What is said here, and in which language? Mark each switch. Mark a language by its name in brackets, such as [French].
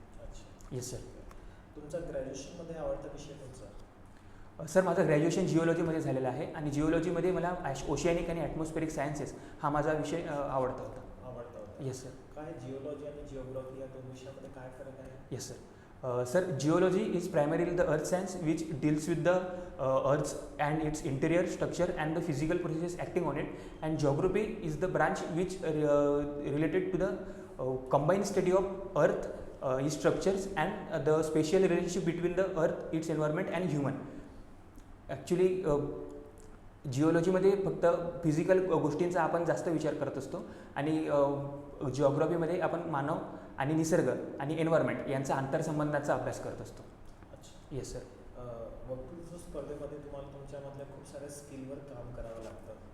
[Marathi] अच्छा. [English] Yes sir. [Marathi] तुमचा ग्रॅज्युएशनमध्ये आवडता विषय कोणता? सर माझं ग्रॅज्युएशन जिओलॉजीमध्ये झालेलं आहे आणि जिओलॉजीमध्ये मला ओशियानिक आणि ॲटमॉस्फेरिक सायन्सेस हा माझा विषय आवडता होता. [English] Yes sir. [Marathi] काय जिओलॉजी आणि जिओग्राफी या दोन विषयामध्ये काय फरक आहे? [English] Yes sir. Sir, geology is primarily the earth science which deals with the earth and its interior structure and the physical processes acting on it, and geography is the branch which related to the combined study of earth, its structures and the spatial relationship between the earth, its environment and human. [Marathi] Actually जिओलॉजीमध्ये फक्त physical गोष्टींचा आपण जास्त विचार करत असतो आणि जिओग्राफीमध्ये आपण मानव आणि निसर्ग आणि एन्व्हायरमेंट यांचा आंतरसंबंधाचा अभ्यास करत असतो. अच्छा. [English] Yes sir. [Marathi] वक्तृत्व स्पर्धेमध्ये तुम्हाला तुमच्यामधल्या खूप साऱ्या स्किलवर काम करावं लागतं.